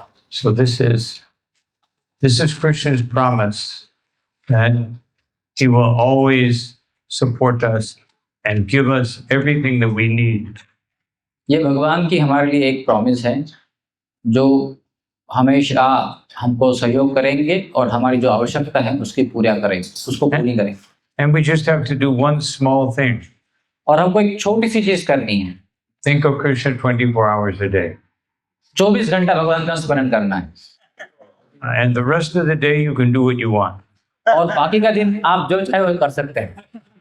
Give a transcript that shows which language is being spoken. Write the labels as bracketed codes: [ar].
[en] So this is Krishna's promise that he will always support us and give us everything that we need. [hi] ये भगवान की हमारे लिए एक प्रॉमिस है जो हमेशा हमको सहयोग करेंगे और हमारी जो आवश्यकता है उसकी पूरा करेंगे, उसको पूरी करेंगे। [en] And we just have to do one small thing. [hi] और हमको एक छोटी सी चीज करनी है। [en] Think of Krishna 24 hours a day. [hi] 24 घंटा भगवान का स्मरण करना है। [en] And the rest of the day you can do what you want. [hi] और बाकी का दिन आप जो चाहे वो कर सकते हैं।